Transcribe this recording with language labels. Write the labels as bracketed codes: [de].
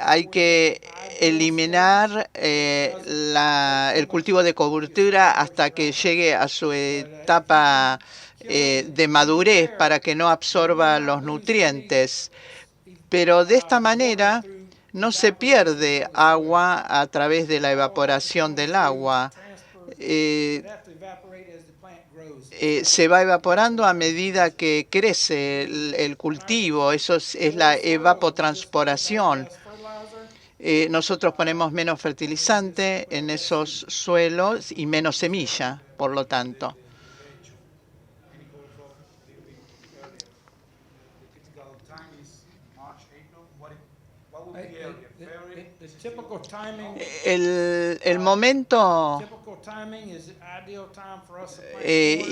[es] Hay que eliminar el cultivo de cobertura hasta que llegue a su etapa de madurez para que no absorba los nutrientes. Pero de esta manera no se pierde agua a través de la evaporación del agua. [en] It has to evaporate as the plant grows. [es] Se va evaporando a medida que crece el cultivo. Eso es la evapotranspiración. [en] Less fertilizer. [es] Nosotros ponemos menos fertilizante en esos suelos y menos semilla, por lo tanto. [en] The typical time is March, April. What would be earlier? February? The typical timing, [es] El momento [en] typical timing is the ideal time for us to plant corn